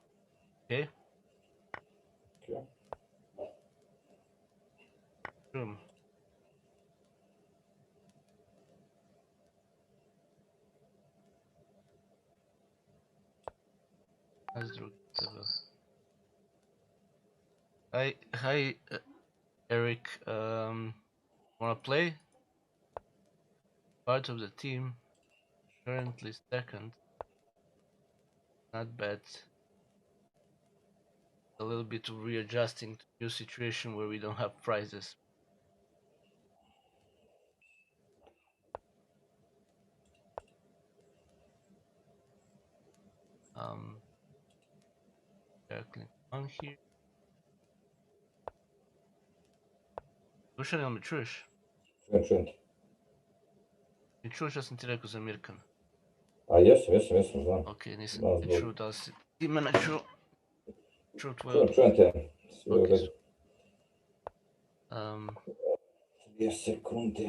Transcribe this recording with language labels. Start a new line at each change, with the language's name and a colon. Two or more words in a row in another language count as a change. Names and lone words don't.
Serbian: Okej?
English: Okay.
Serbian: Čujem. Nas drugi tebe.
English: Hi, Eric. Wanna play? Part of the team, currently second. Not bad. A little bit of readjusting to new situation where we don't have prizes. Click on here.
Serbian: Slušaj, jel me čuješ? Čujem. I čuješ šta sam ti rekao za Mirkana? A jesam, znam. Ok, nisam ti čuo da li si ti mene čuo tvoje odgovor. Čujem te. Sve u redu. 2 sekunde.